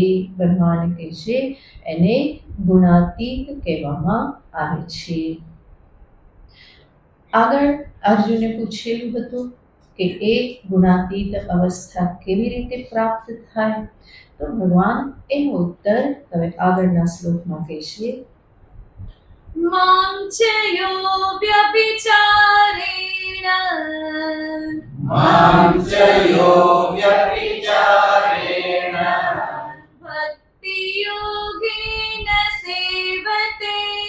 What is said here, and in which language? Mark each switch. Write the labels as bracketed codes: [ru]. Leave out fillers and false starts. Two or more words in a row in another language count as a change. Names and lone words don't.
[gu] ભગવાન કહે છે એને ગુણાતીત કહેવામાં આવે છે. આગળ અર્જુને પૂછેલું હતું કે એ ગુણાતીત અવસ્થા કેવી રીતે પ્રાપ્ત થાય? તો ભગવાન એનો ઉત્તર હવે આગળના શ્લોકમાં કહેશે. [sa] मां च यो व्यभिचारेण मां च यो व्यभिचारेण भक्तियोगेन सेवते